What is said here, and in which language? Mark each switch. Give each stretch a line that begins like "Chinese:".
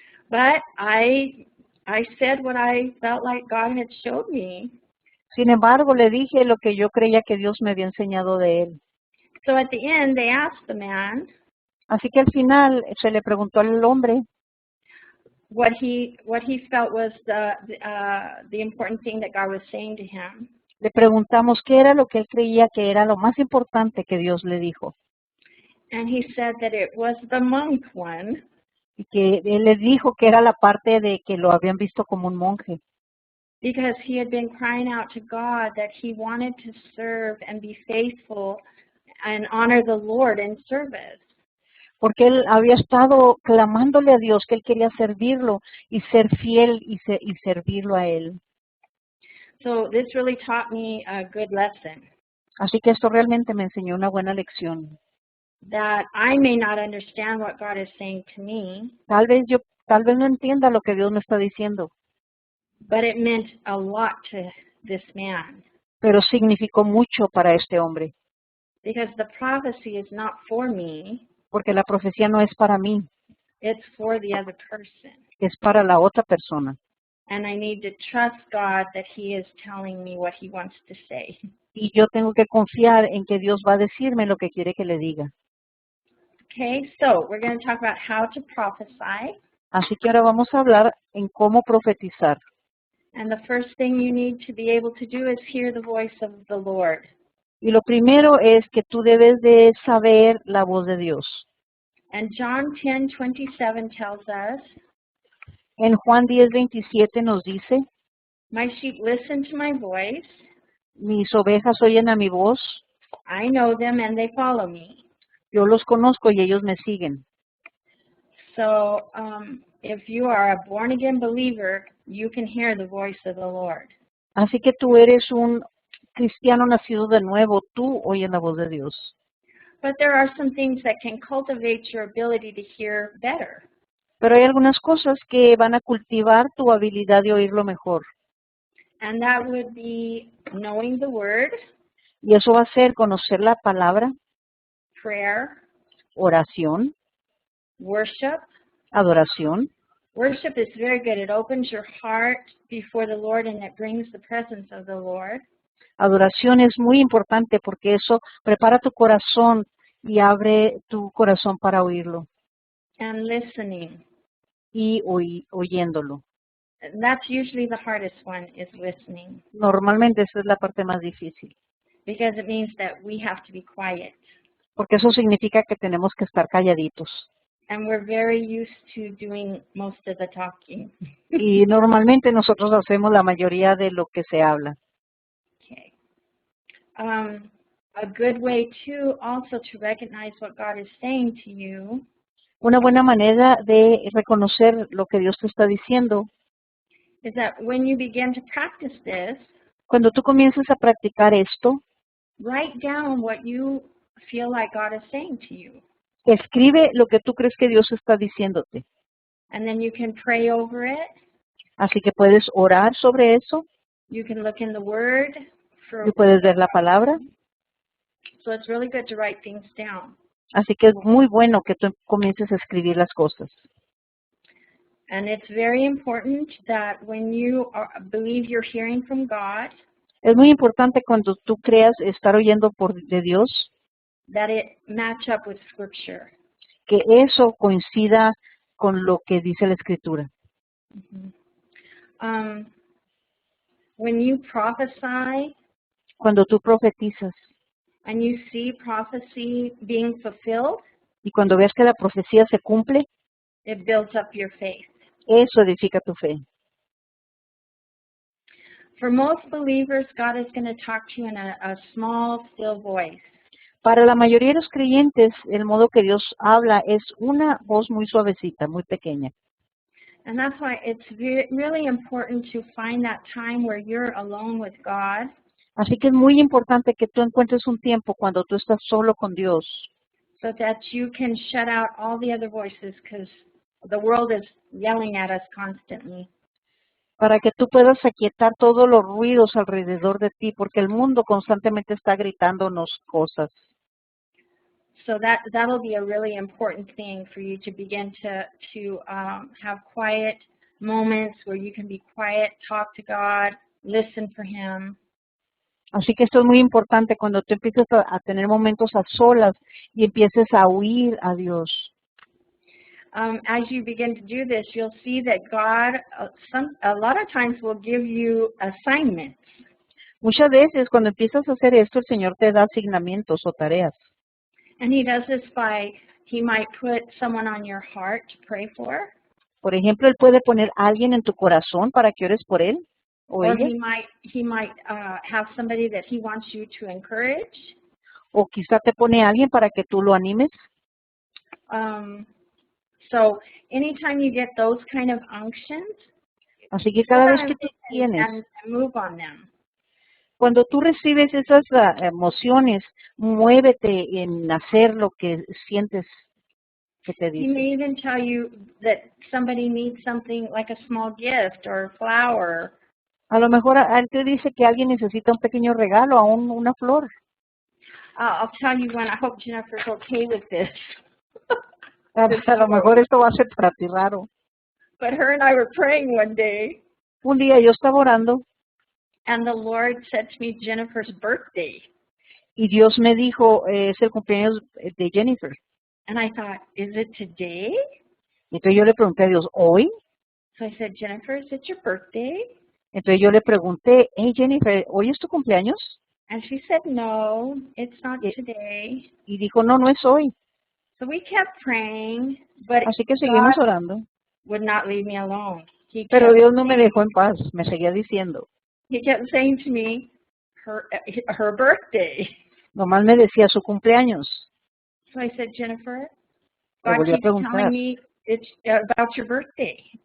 English: But I said what I felt like God had showed me.
Spanish: Sin embargo, le dije lo que yo creía que Dios me había enseñado de él.
English: So at the end, they asked the man
Spanish: Así que al final se le preguntó al hombre
English: what he felt was the important thing that God was saying to him.
Spanish: le preguntamos qué era lo que él creía que era lo más importante que Dios le dijo.
English: And he said that it was the monk one.
Spanish: Y que él le dijo que era la parte de que lo habían visto como un monje.
English: Because he had been crying out to God that he wanted to serve and be faithful and honor the Lord in service.
Spanish: Porque él había estado clamándole a Dios que él quería servirlo y ser fiel y servirlo a él.
English: So this really taught me a good lesson.
Spanish: Así que esto realmente me enseñó una buena lección.
English: that I may not understand what God is saying to me,
Spanish: Tal vez no entienda lo que Dios me está diciendo,
English: but it meant a lot to this man
Spanish: pero significó mucho para este hombre,
English: because the prophecy is not for me,
Spanish: porque la profecía no es para mí,
English: it's for the other person.
Spanish: es para la otra persona.
English: And I need to trust God that He is telling me what He wants to say.
Spanish: Y yo tengo que confiar en que Dios va a decirme lo que quiere que le diga.
English: Okay, so we're going to talk about how to prophesy.
Spanish: Así que ahora vamos a hablar en cómo profetizar.
English: And the first thing you need to be able to do is hear the voice of the Lord.
Spanish: Y lo primero es que tú debes de saber la voz de Dios.
English: And John 10:27 tells us,
Spanish: En Juan 10:27 nos dice,
English: my sheep listen to my voice.
Spanish: mis ovejas oyen a mi voz,
English: I know them and they follow me.
Spanish: yo los conozco y ellos me siguen.
English: So if you are a born-again believer, you can hear the voice of the Lord.
Spanish: Así que tú eres un cristiano nacido de nuevo, tú oyes la voz de Dios.
English: But there are some things that can cultivate your ability to hear better.
Spanish: Pero hay algunas cosas que van a cultivar tu habilidad de oírlo mejor.
English: And that would be knowing the Word,
Spanish: Y eso va a ser conocer la palabra,
English: prayer,
Spanish: oración,
English: worship.
Spanish: adoración.
English: Worship is very good. It opens your heart before the Lord and it brings the presence of the Lord.
Spanish: Adoración es muy importante porque eso prepara tu corazón y abre tu corazón para oírlo
English: And listening.
Spanish: y oyéndolo.
English: And that's usually the hardest one, is listening.
Spanish: Normalmente esa es la parte más difícil,
English: Because it means that we have to be quiet.
Spanish: porque eso significa que tenemos que estar calladitos.
English: And we're very used to doing most of the talking.
Spanish: Y normalmente nosotros hacemos la mayoría de lo que se habla.
English: Okay. A good way too also to recognize what God is saying to you
Spanish: Una buena manera de reconocer lo que Dios te está diciendo,
English: is that when you begin to practice this,
Spanish: cuando tú comiences a practicar esto,
English: write down what you feel like God is saying to you.
Spanish: escribe lo que tú crees que Dios está diciéndote.
English: And then you can pray over it.
Spanish: Así que puedes orar sobre eso,
English: You can look in the Word.
Spanish: y puedes ver la palabra.
English: So it's really good to write things down.
Spanish: Así que es muy bueno que tú comiences a escribir las cosas.
English: And it's very important that when you believe you're hearing from God,
Spanish: Es muy importante cuando tú creas estar oyendo de Dios,
English: that it match up with Scripture.
Spanish: que eso coincida con lo que dice la Escritura.
English: When you prophesy
Spanish: Cuando tú profetizas
English: and you see prophecy being fulfilled,
Spanish: y cuando veas que la profecía se cumple,
English: it builds up your faith.
Spanish: eso edifica tu fe.
English: For most believers, God is going to talk to you in a small, still voice.
Spanish: Para la mayoría de los creyentes, el modo que Dios habla es una voz muy suavecita, muy pequeña.
English: And that's why it's really important to find that time where you're alone with God.
Spanish: Así que es muy importante que tú encuentres un tiempo cuando tú estás solo con Dios,
English: so that you can shut out all the other voices, because the world is yelling at us constantly.
Spanish: para que tú puedas aquietar todos los ruidos alrededor de ti, porque el mundo constantemente está gritándonos cosas.
English: So that'll be a really important thing for you to begin to have quiet moments where you can be quiet, talk to God, listen for Him.
Spanish: Así que esto es muy importante cuando tú empieces a tener momentos a solas y empieces a oír a Dios.
English: As you begin to do this, you'll see that God, a lot of times, will give you assignments.
Spanish: Muchas veces cuando empiezas a hacer esto, el Señor te da asignamientos o tareas.
English: And He does this He might put someone on your heart to pray for.
Spanish: Por ejemplo, Él puede poner a alguien en tu corazón para que ores por él o
English: Or
Spanish: ella,
English: He might have somebody that He wants you to encourage.
Spanish: o quizá te pone a alguien para que tú lo animes.
English: So anytime you get those kind of unctions,
Spanish: Así que cada vez que tú tienes
English: and move on them.
Spanish: Cuando tú recibes esas emociones, muévete en hacer lo que sientes que te
English: He
Spanish: dice.
English: may even tell you that somebody needs something like a small gift or a flower.
Spanish: A lo mejor él te dice que alguien necesita un pequeño regalo, aún una flor.
English: I'll tell you when. I hope Jennifer's okay with this.
Spanish: A lo mejor esto va a ser para ti raro.
English: But her and I were praying one day,
Spanish: Un día yo estaba orando
English: and the Lord said to me, Jennifer's birthday.
Spanish: y Dios me dijo, es el cumpleaños de Jennifer.
English: And I thought, is it today?
Spanish: Entonces yo le pregunté a Dios, ¿hoy?
English: So I said, Jennifer, is it your birthday?
Spanish: Entonces yo le pregunté, hey Jennifer, ¿hoy es tu cumpleaños?
English: And she said, no, it's not
Spanish: Y,
English: today.
Spanish: y dijo, no, no es hoy.
English: So we kept praying, but
Spanish: Así que
English: God
Spanish: seguimos orando.
English: would not leave me alone.
Spanish: Pero Dios no me dejó en paz, me seguía diciendo.
English: He kept saying to me, her birthday.
Spanish: Nomás me decía su cumpleaños.
English: So I said, Jennifer,
Spanish: Le
English: God
Spanish: volví a
English: keeps telling
Spanish: preguntar.
English: me it's about your birthday.